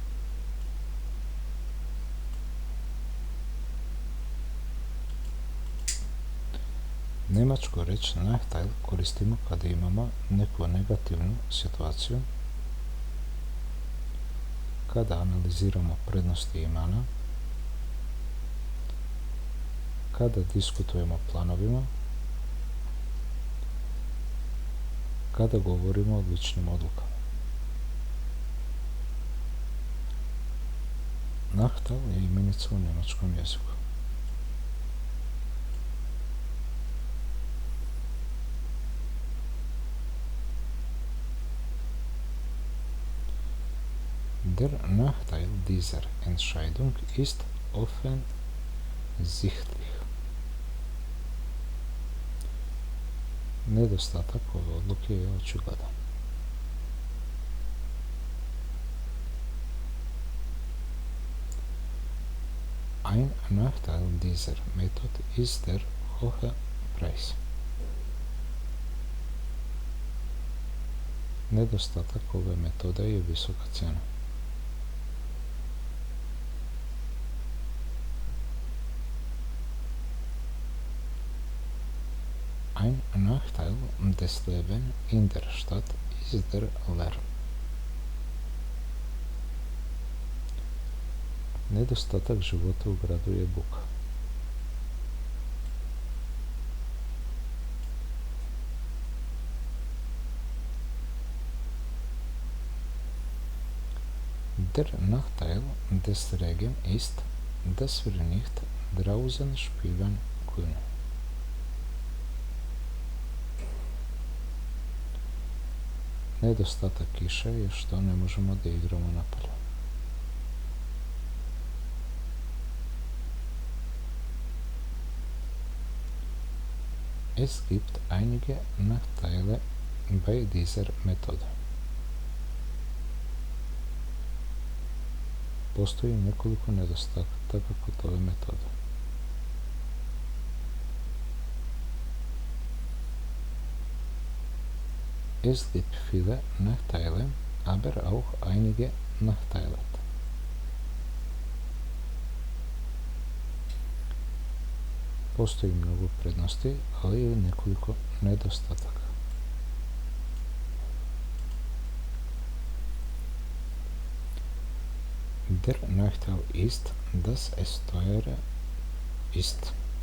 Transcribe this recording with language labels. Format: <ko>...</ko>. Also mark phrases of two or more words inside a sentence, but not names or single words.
<sr>Njemačku reč Nachteil koristimo kada imamo neku negativnu situaciju, kada analiziramo prednosti i mana, kada diskutujemo o planovima, kada govorimo o ličnim odlukama. Nachteil je imenica u njemačkom jeziku.</sr> <de>Der Nachteil dieser Entscheidung ist offensichtlich.</de> <sr>Nedostatak ove odluke je očigledan.</sr> <de>Ein Nachteil dieser Methode ist der hohe Preis.</de> <sr>Nedostatak ove metode je visoka cijena.</sr> <de>Ein Nachteil des Lebens in der Stadt ist der Lärm.</de> <sr>Nedostatak života u gradu je buka.</sr> <de>Der Nachteil des Regens ist, dass wir nicht draußen spielen können.</de> <sr>Nedostatak kiše je što ne možemo da igramo napolje.</sr> <de>Es gibt einige Nachteile bei dieser Methode.</de> <sr>Postoji nekoliko nedostataka kod ove metode.</sr> <de>Es gibt viele Nachteile, aber auch einige Nachteile.</de> <sr>Postoji mnogo prednosti, ali i nekoliko nedostataka.</sr> <de>Der Nachteil ist, dass es teuer ist.</de>